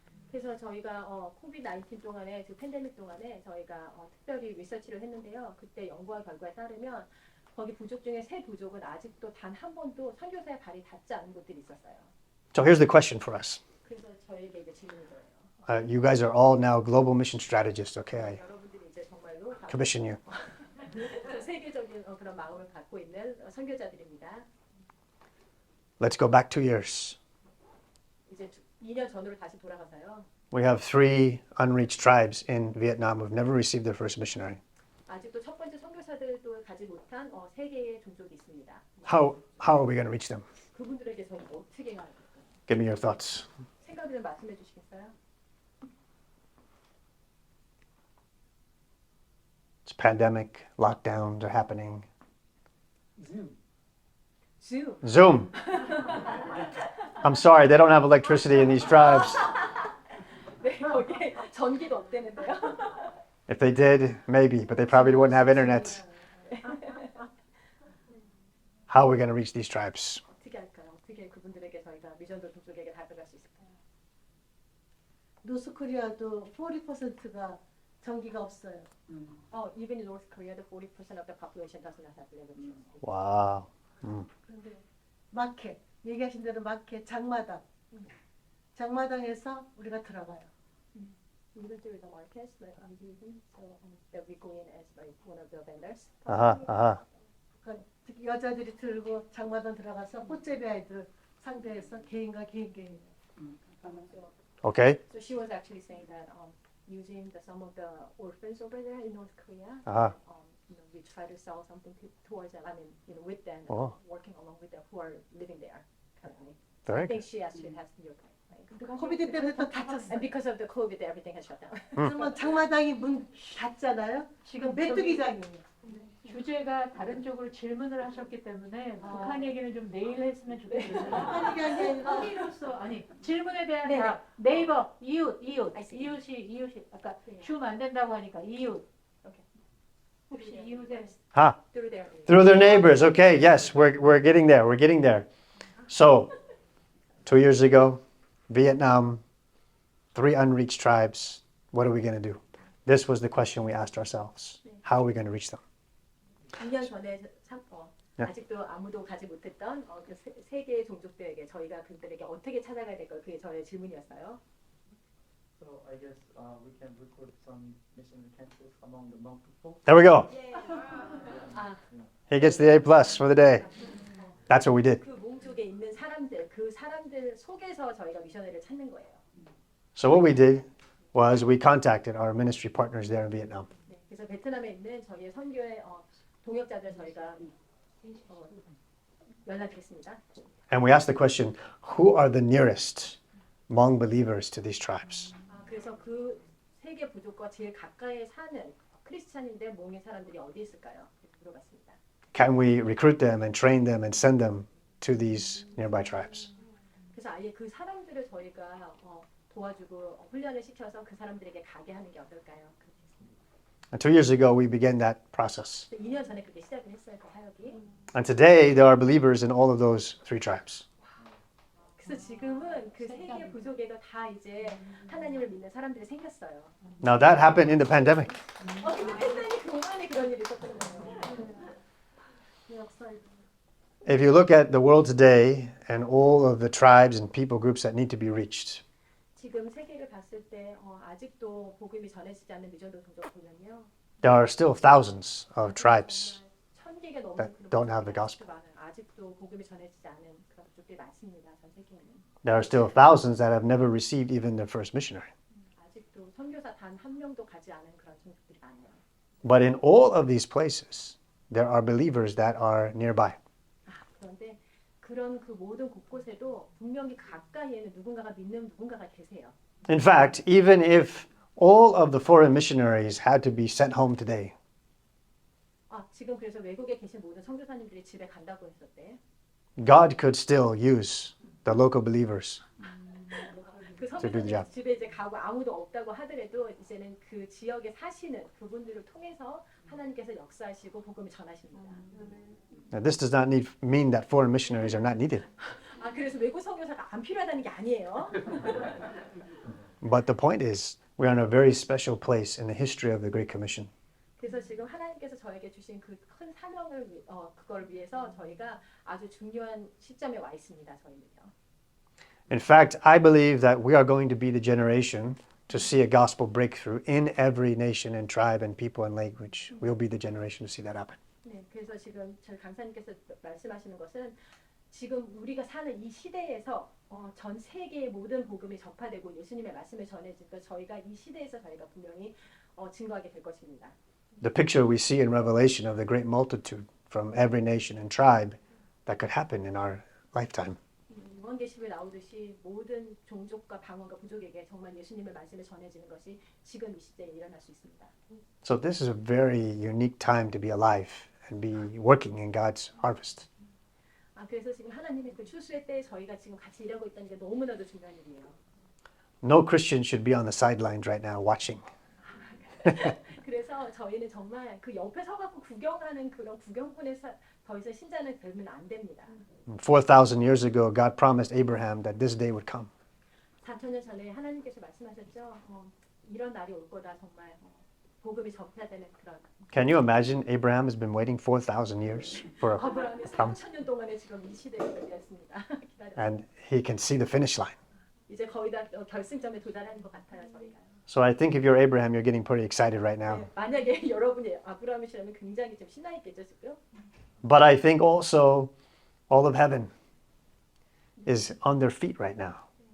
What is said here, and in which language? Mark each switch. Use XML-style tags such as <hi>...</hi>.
<ko>그래서 저희가 코비드-19 동안에 그 팬데믹 동안에 저희가 특별히 리서치를 했는데요. 그때 연구와 결과에 따르면 거기 부족 중에 3 부족은 아직도 단 한 번도 선교사의 발이 닿지 않은 곳들이 있었어요.</ko> <en>So here's the question for us.</en> <ko>그래서 저에게 이제 질문이 거예요.</ko> <en>You guys are all now global mission strategists, okay? I</en> <ko>여러분들이 이제 정말로</ko> <en>commission you.</en> <ko>세계적인 그런 마음을 갖고 있는 선교자들입니다.</ko> <en>Let's go back 2 years.</en> <ko>이제 2년 전으로 다시 돌아가서요.</ko> <en>We have 3 unreached tribes in Vietnam who've never received their first missionary.</en> <ko>아직도 첫 번째 선교사들도 가지 못한 3개의 종족이 있습니다.</ko> <en>How are we going to reach them?</en> <ko>그분들에게 저희 어떻게 해야 할까요?</ko> <en>Give me your thoughts.</en> <ko>생각을 좀 말씀해 주시겠어요?</ko> <en>It's pandemic, lockdowns are happening. Zoom. I'm sorry, they don't have electricity in these tribes.</en> <ko>네, 거기 전기가 없대는데요.</ko> <en>If they did, maybe, but they probably wouldn't have internet. How are we going to reach these tribes?</en> <ko>어떻게 할까요? 어떻게 그분들에게 저희가 미전도 종족에게 다가갈 수 있을까요? 노스코리아도 40%가 전기가 없어요.</ko> <en>Even in North Korea, the 40% of the population does not have electricity. Wow.</en> <ko>그런데 마켓, 얘기하신 대로 마켓, 장마당. 장마당에서 우리가 들어가요.</ko> <en>We went to the markets that I'm using, so that we go in as like one of the vendors.</en> <ko>그러니까 특히 여자들이 들고 장마당 들어가서 꽃제비 아이들 상대해서 개인과 개인이에요.</ko> <en>Okay. So she was actually saying that using some of the orphans over there in North Korea, we try to sell something towards them. I mean, with them, working along with them who are living there currently. So I think she actually has your point.</en> <ko>코비드 때문에 또 닫혔어요.</ko> <en>And because of the COVID, everything has shut down.</en> <ko>그러면 장마당이 문 닫잖아요. 지금 메뚜기장이에요. 주제가 다른 쪽으로 질문을 하셨기 때문에 북한 얘기는 좀 내일 했으면 좋겠어요. 북한 얘기 아니라 한이로서 아니 질문에 대한 네네. 답. 네이버 이웃이</ko> <en>I</en> <ko>아까 줌 안 된다고 하니까 이웃.</ko> <en>Okay.</en> <ko>혹시 이웃에</ko> <en>through Through their neighbors. Okay, yes, we're getting there. We're getting there. So, 2 years ago, Vietnam, 3 unreached tribes. What are we going to do? This was the question we asked ourselves. How are we going to reach them?</en> <ko>2년 전에 아직도 아무도 가지 못했던 그 3개의 종족들에게 저희가 그들에게 어떻게 찾아가야 될까 그게 저의 질문이었어요.</ko> <en>So I guess we can recruit some missionary campus among the Hmong people. There we go.</en> <ko>아,</ko> <en>He gets the A plus for the day. That's what we did.</en> <ko>그 몽족에 있는 사람들, 그 사람들 속에서 저희가 미셔너리를 찾는 거예요.</ko> <en>So what we did was we contacted our ministry partners there in Vietnam.</en> <ko>네, 그래서 베트남에 있는 저희의 선교의 동역자들 저희가 연락했습니다.</ko> <en>And we asked the question, who are the nearest Hmong believers to these tribes?</en> <ko>그래서 그 세계 부족과 제일 가까이 사는 크리스찬인데 몽의 사람들이 어디 있을까요? 물어봤습니다.</ko> <en>Can we recruit them and train them and send them to these nearby tribes?</en> <ko>그래서 아예 그 사람들을 저희가 도와주고 훈련을 시켜서 그 사람들에게 가게 하는 게 어떨까요? 그렇게 했습니다.</ko> <en>And 2 years ago, we began that process.</en> <ko>2년 전에 그렇게 시작을 했어요, 그 사역이.</ko> <en>And today, there are believers in all of those 3 tribes.</en> <ko>그래서 지금은 그 세계 부족에도 다 이제 하나님을 믿는 사람들이 생겼어요.</ko> <en>Now, that happened in the pandemic.</en> <ko>근데 팬데믹 동안에 그런 일이 있었던 거예요. 역사에</ko> <en>If you look at the world today and all of the tribes and people groups that need to be reached,</en> <ko>지금 세계를 봤을 때 아직도 복음이 전해지지 않는 미전도 종족 보면요.</ko> <en>there are still thousands of tribes</en> <ko>천 개가 넘는</ko> <en>that</en> <ko>그런</ko> <en>don't have the</en> <ko>민족들이</ko> <en>gospel.</en> <ko>많아요. 아직도 복음이 전해지지 않은 그런 민족들이 많습니다. 전 세계에는.</ko> <en>There are still thousands that have never received even their first missionary.</en> <ko>아직도 선교사 단 한 명도 가지 않은 그런 종족들이 많아요.</ko> <en>But in all of these places, there are believers that are nearby.</en> <ko>그런데 그런 그 모든 곳곳에도 분명히 가까이에는 누군가가 믿는 누군가가 계세요.</ko> <en>In fact, even if all of the foreign missionaries had to be sent home today,</en> <ko>지금 그래서 외국에 계신 모든 선교사님들이 집에 간다고 했을 때</ko> <en>God could still use the local believers.</en> <ko>그</ko> <en>To do the</en> <ko>선교사님</ko> <en>job.</en> <ko>집에 이제 가고 아무도 없다고 하더라도 이제는 그 지역에 사시는 그분들을 통해서 하나님께서 역사하시고 복음을 전하십니다.</ko> <en>Now, this does not mean that foreign missionaries are not needed.</en> <ko>그래서 외국 선교사가 안 필요하다는 게 아니에요.</ko> <en>But the point is, we are in a very special place in the history of the Great Commission.</en> <ko>그래서 지금 하나님께서 저에게 주신 그 큰 사명을 그걸 위해서 저희가 아주 중요한 시점에 와 있습니다. 저희는요.</ko> <en>In fact, I believe that we are going to be the generation to see a gospel breakthrough in every nation and tribe and people and language. We'll be the generation to see that happen.</en> <ko>네, 그래서 지금 저희 강사님께서 말씀하시는 것은 지금 우리가 사는 이 시대에서 전 세계의 모든 복음이 접하되고 예수님의 말씀을 전해지니까 저희가 이 시대에서 저희가 분명히 증거하게 될 것입니다.</ko> <en>The picture we see in Revelation of the great multitude from every nation and tribe, that could happen in our lifetime.</en> <ko>요한계시록에 나오듯이 모든 종족과 방언과 부족에게 정말 예수님의 말씀을 전해지는 것이 지금 이 시대에 일어날 수 있습니다.</ko> <en>So this is a very unique time to be alive and be working in God's harvest.</en> <ko>그래서 지금 하나님의 그 추수의 때에 저희가 지금 같이 일하고 있다는 게 너무나도 중요한 일이에요.</ko> <en>No Christian should be on the sidelines right now watching.</en> <ko>그래서 저희는 정말 그 옆에 서갖고 구경하는 그런 구경꾼의 더 이상 신자는 되면 안 됩니다.</ko> <en>4,000 years ago, God promised Abraham that this day would come.</en> <ko>4,000년 전에 하나님께서 말씀하셨죠. 이런 날이 올 거다 정말 복음이 전파되는 그런.</ko> <en>Can you imagine Abraham has been waiting 4,000 years for a</en> <ko>아브라함이</ko> <en>promise?</en> <ko>3,000년 동안에 지금 이 시대에 기다렸습니다.</ko> <en>And he can see the finish line.</en> <ko>이제 거의 다 결승점에 도달하는 것 같아요 저희가.</ko> <en>So I think if you're Abraham, you're getting pretty excited right now.</en> <ko>네, 만약에 여러분이 아브라함이시라면 굉장히 좀 신나 있겠죠 지금.</ko> <en>But I think also all of heaven is on their feet right now.</en>